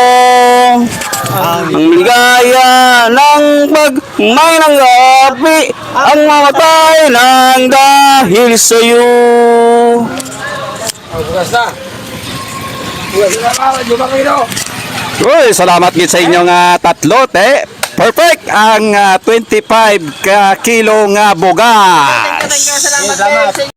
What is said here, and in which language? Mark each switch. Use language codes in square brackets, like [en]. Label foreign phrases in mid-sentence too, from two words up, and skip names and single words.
[tl] Ang ligaya ng pag may nang-api, ang mamatay ng dahil sa'yo. [hil] Uy, salamat gid sa inyo nga tatlo te. Perfect ang 25 ka kilo nga bugas. Salamat.